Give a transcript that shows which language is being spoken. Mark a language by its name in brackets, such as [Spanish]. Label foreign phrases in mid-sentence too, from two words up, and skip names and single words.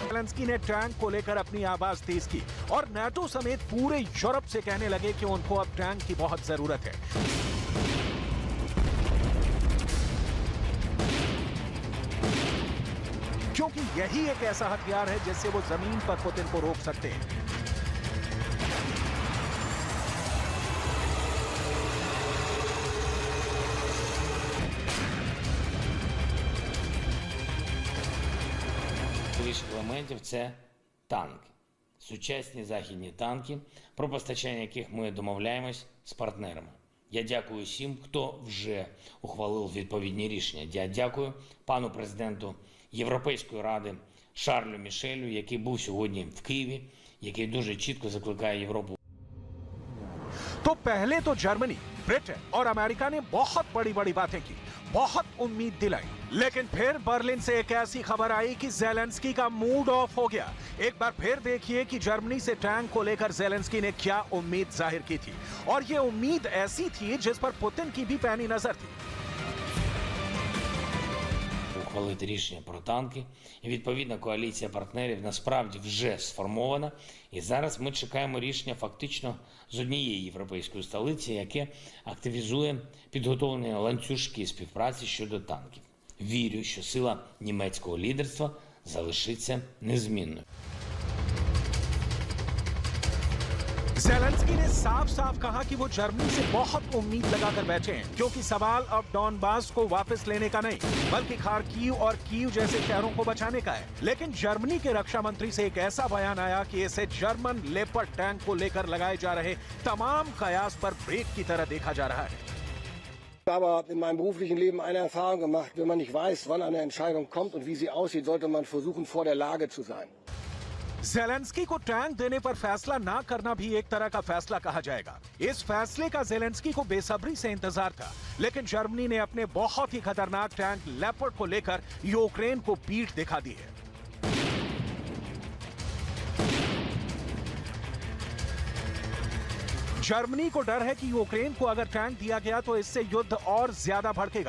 [Hindi] ज़ेलेंस्की ने टैंक को लेकर अपनी आवाज तेज की और नाटो समेत पूरे यूरोप से कहने लगे कि उनको अब टैंक की बहुत जरूरत है। क्योंकि यही एक ऐसा हथियार है जिससे वो जमीन पर पुतिन को रोक सकते हैं। [Ukrainian] Елементів це танки, сучасні західні танки, про постачання яких ми домовляємось з партнерами. Я дякую всім, хто вже ухвалив відповідні рішення. Я дякую пану президенту Європейської ради Шарлю Мішелю, який був сьогодні в Києві, який дуже чітко закликає Європу. [Hindi] तो पहले तो जर्मनी, ब्रिटेन और अमेरिका ने बहुत बड़ी बातें की, बहुत उम्मीद दिलाई, लेकिन फिर बर्लिन से एक ऐसी खबर आई कि ज़ेलेंस्की का [English] mood off [Hindi] हो गया। एक बार फिर देखिए कि जर्मनी से टैंक को लेकर ज़ेलेंस्की ने क्या उम्मीद जाहिर की थी, और ये उम्मीद ऐसी थी जिस पर पुतिन की भी पैनी नजर थी। [Ukrainian] Ухвалити рішення про танки. І відповідна коаліція партнерів насправді вже сформована. І зараз ми чекаємо рішення фактично з однієї європейської столиці, яке активізує підготовлені ланцюжки співпраці щодо танків. Вірю, що сила німецького лідерства залишиться незмінною. [Hindi] ज़ेलेंस्की ने साफ कहा कि वो जर्मनी से बहुत उम्मीद लगाकर बैठे हैं, क्योंकि सवाल अब डॉनबास को वापस लेने का नहीं बल्कि खार्किव और कीव जैसे शहरों को बचाने का है। लेकिन जर्मनी के रक्षा मंत्री से एक ऐसा बयान आया कि इसे जर्मन लेपर्ड टैंक को लेकर लगाए जा रहे तमाम कयास पर ब्रेक की तरह देखा जा रहा है। [German] Ich habe in meinem beruflichen Leben eine Erfahrung gemacht: wenn man nicht weiß, wann eine Entscheidung kommt und wie sie aussieht, sollte man versuchen, vor der Lage zu sein. [Hindi] ज़ेलेंस्की को टैंक देने पर फैसला ना करना भी एक तरह का फैसला कहा जाएगा। इस फैसले का ज़ेलेंस्की को बेसब्री से इंतजार था, लेकिन जर्मनी ने अपने बहुत ही खतरनाक टैंक लेपर्ड को लेकर यूक्रेन को पीठ दिखा दी है। जर्मनी को डर है कि यूक्रेन को अगर टैंक दिया गया तो इससे युद्ध और ज्यादा भड़केगा।